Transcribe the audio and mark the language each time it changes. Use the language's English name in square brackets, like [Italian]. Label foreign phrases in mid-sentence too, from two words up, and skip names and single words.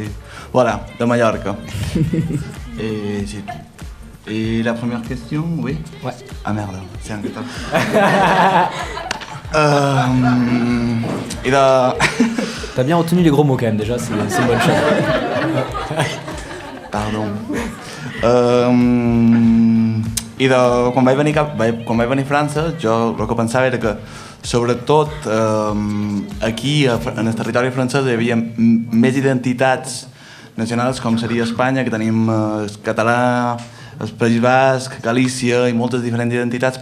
[French] Voilà, de Mallorca. Et c'est tout. Et la première question, oui? Ouais. Ah merde, c'est un gueule. T'as bien retenu les gros mots quand même déjà, c'est une bonne chose. Pardon. [Catalan] I quan vaig venir a França, jo el que pensava era que, sobretot, aquí, en el territori francès, hi havia més identitats nacionals, com seria Espanya, que tenim el català, el País Basc, Galícia i moltes diferents identitats.